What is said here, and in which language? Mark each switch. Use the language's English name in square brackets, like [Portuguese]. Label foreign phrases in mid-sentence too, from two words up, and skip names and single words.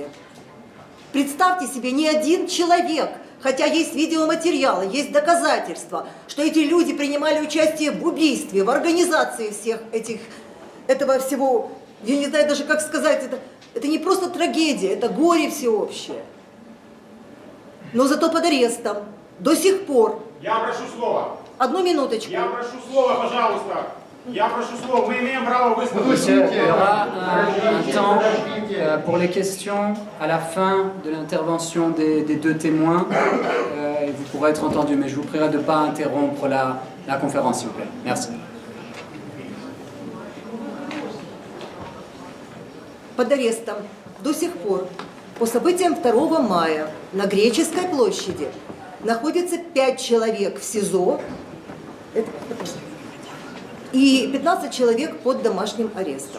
[Russian] Представьте себе, ни один человек, хотя есть видеоматериалы, есть доказательства, что эти люди принимали участие в убийстве, в организации всех этого всего, я не знаю даже как сказать, это не просто трагедия, это горе всеобщее. Но зато под арестом до сих пор. Я прошу слова. 1 минуточку. Я прошу слова, пожалуйста. Я прошу слова. Мы имеем право высказать. [French] Monsieur, il y aura un temps pour les questions à la fin de l'intervention des 2 témoins. Et vous pourrez être entendu, mais je vous prierai de ne pas interrompre la conférence, s'il vous plaît. Merci. [Russian] Под арестом до сих пор по событиям 2 мая на Греческой площади находится 5 человек в СИЗО и 15 человек под домашним арестом.